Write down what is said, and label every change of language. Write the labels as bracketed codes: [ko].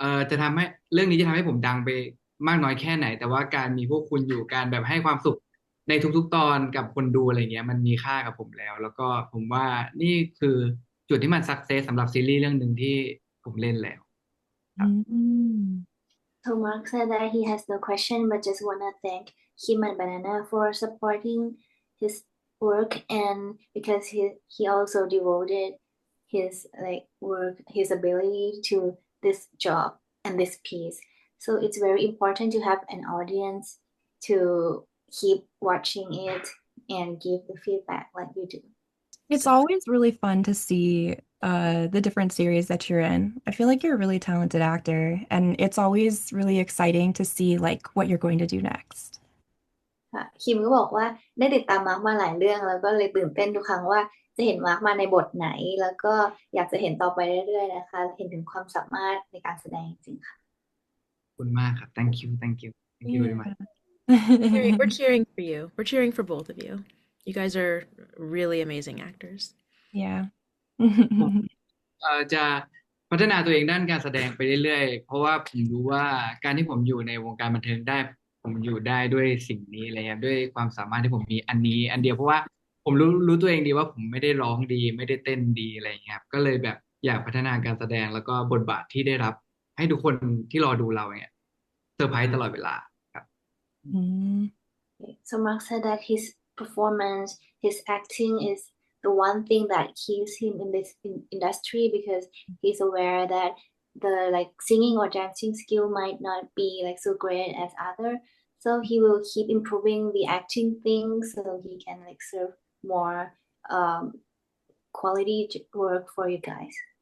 [th] จะทำให้เรื่องนี้จะทำให้ผมดังไปมากน้อยแค่ไหนแต่ว่าการมีพวกคุณอยู่การแบบให้ความสุขในทุกๆตอนกับคนดูอะไรเงี้ยมันมีค่ากับผมแล้วก็ผมว่านี่คือจุดที่มันสักเซสสำหรับซีรีส์เรื่องหนึ่งที่ผมเล่นแล้วครับ อืม [en] So Mark said that he has no question but just wanna thank him and Banana for supporting his work and because he also devoted his like work his ability to this job and this piece. So it's very important to have an audience to keep watching it and give the feedback like you do. It's always really fun to see the different series that you're in. I feel like you're a really talented actor, and it's always really exciting to see like what you're going to do next. [th] ค่ะคิมก็บอกว่าได้ติดตามมาร์คมาหลายเรื่องแล้วก็เลยตื่นเต้นทุกครั้งว่าจะเห็นมาร์คมาในบทไหนแล้วก็อยากจะเห็นต่อไปเรื่อยๆนะคะเห็นถึงความสามารถในการแสดงจริงๆค่ะ ขอบคุณมากครับ [en] thank you thank you thank you very much We're cheering for you. We're cheering for both of you. You guys are really amazing actors. Yeah. [th] ผมจะพัฒนาตัวเองด้านการแสดงไปเรื่อยๆเพราะว่าผมรู้ว่าการที่ผมอยู่ในวงการบันเทิงได้ผมอยู่ได้ด้วยสิ่งนี้อะไรเงี้ยด้วยความสามารถที่ผมมีอันนี้อันเดียวเพราะว่าผมรู้ตัวเองดีว่าผมไม่ได้ร้องดีไม่ได้เต้นดีอะไรเงี้ยครับก็เลยแบบอยากพัฒนาการแสดงแล้วก็บทบาทที่ได้รับให้ทุกคนที่รอดูเราเนี่ยเซอร์ไพรส์ตลอดเวลาครับ Mm. [en] So Mark said that his performance, his acting is the one thing that keeps him in this industry because he's aware that the like singing or dancing skill might not be like so great as other. So he will keep improving the acting thing so he can like serve more quality work for you guys.